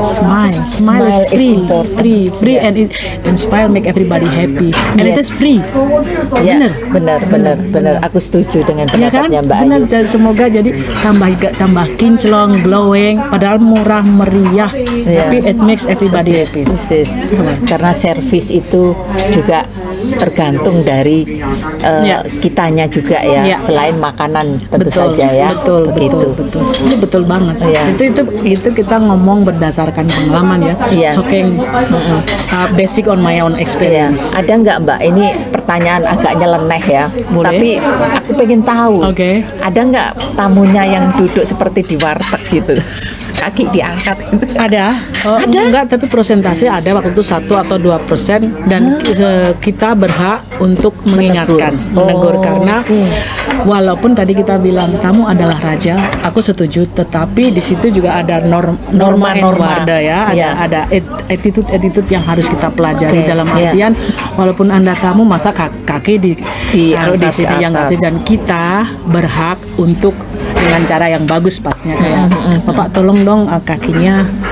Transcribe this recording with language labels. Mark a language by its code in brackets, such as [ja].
[en] Smile is free, and smile make everybody happy, and it is free. [id] Benar. Aku setuju dengan pendapatnya Mbak Ayu. Benar. Semoga jadi tambah kinclong, glowing, padahal murah meriah, tapi [en] it makes everybody happy. [id] Karena servis itu juga tergantung dari kitanya juga ya. Selain makanan tentu saja ya. Betul. Itu betul banget. Itu kita ngomong berdasarkan pengalaman ya. [en] Talking basic on my own experience. [id] Ada nggak Mbak? Ini pertanyaan agak nyeleneh ya. Boleh. Tapi aku pengen tahu. Ada nggak tamunya yang duduk seperti di warteg gitu? Kaki diangkat gitu. Ada. Enggak, tapi persentase ada waktu itu 1 atau 2%, dan kita berhak untuk mengingatkan, menegur karena walaupun tadi kita bilang tamu adalah raja, aku setuju, tetapi di situ juga ada norma warda ya, ada attitude yang harus kita pelajari dalam artian walaupun Anda tamu masa kaki taruh di sini yang dan kita berhak untuk dengan cara yang bagus pastinya kayak Bapak tolong dong kakinya